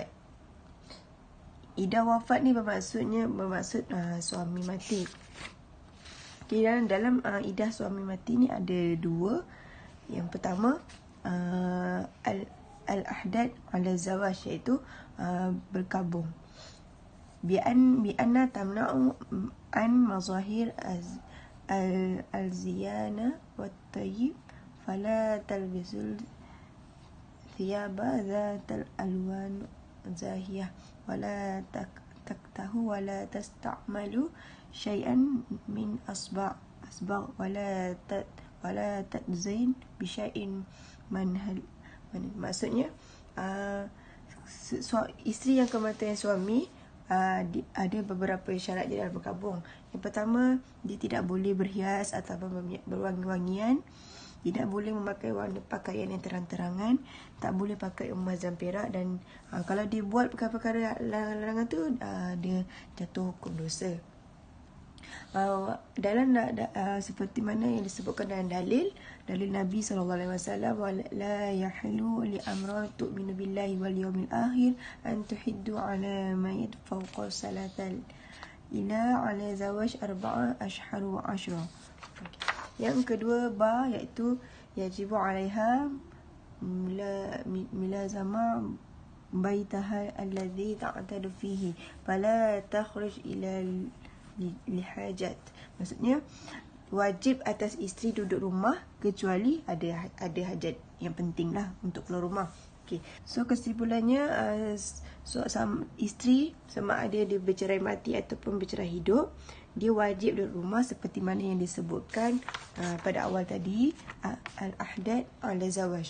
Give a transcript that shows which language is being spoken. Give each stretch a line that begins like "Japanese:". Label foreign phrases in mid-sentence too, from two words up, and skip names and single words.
Malay: Iddah wafat ni bermaksud suami mati. Okey, dalam iddah suami mati ni ada dua. Yang pertama,
Arabic: الإحداد على الزوج,
Malay: iaitu berkabung.
Arabic: بأن تمنع عن مظاهر الزينة والطيب فلا تلبس الثياب ذات الألوان زاهية ولا تكتحل ولا تستعمل شيئا من أصباغ ولا تتزين بشيء منها.
Malay: Maksudnya isteri yang kematian suami ada beberapa syarat dia dalam berkabung. Yang pertama, dia tidak boleh berhias ataupun berwangi-wangian, tidak boleh memakai warna pakaian yang terang-terangan, tak boleh pakai emas dan perak, dan kalau dia buat perkara-perkara larangan tu, dia jatuh hukum dosa. Dalam seperti mana yang disebutkan dalam dalil Nabi SAW,
Arabic: لا يحل لامرأة تؤمن بالله واليوم الآخر أن تحد على ميت فوق ثلاث. إلا على زوج 4 أشهر و10.
Malay: Yang kedua ba, iaitu
Arabic: يجب عليها ملازمة بيتها الذي تعتد فيه فلا تخرج إلا لحاجة.
Malay: Maksudnya wajib atas isteri duduk rumah kecuali ada hajat yang penting lah untuk keluar rumah. Okay. So kesimpulannya, isteri sama ada dia bercerai mati ataupun bercerai hidup, dia wajib duduk rumah seperti mana yang disebutkan pada awal tadi,
Arabic: الإحداد على الزوج.